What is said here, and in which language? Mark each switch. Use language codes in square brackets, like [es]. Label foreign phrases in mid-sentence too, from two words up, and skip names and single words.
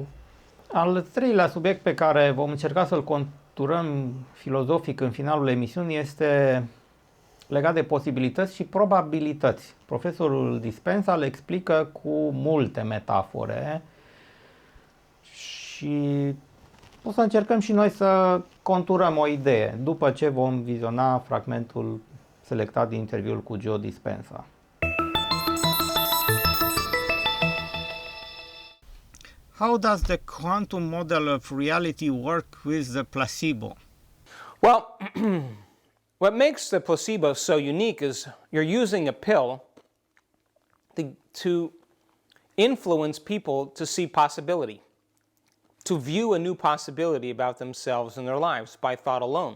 [ro] Al treilea subiect pe care vom încerca să-l conturăm filozofic în finalul emisiunii este legat de posibilități și probabilități. Profesorul Dispenza le explică cu multe metafore și o să încercăm și noi să conturăm o idee după ce vom viziona fragmentul selectat din interviul cu Joe Dispenza. [en] How does the quantum model of reality work with the placebo? Well, what makes the placebo so unique is you're using a pill to influence people to see possibility, to view a new possibility about themselves and their lives by thought alone.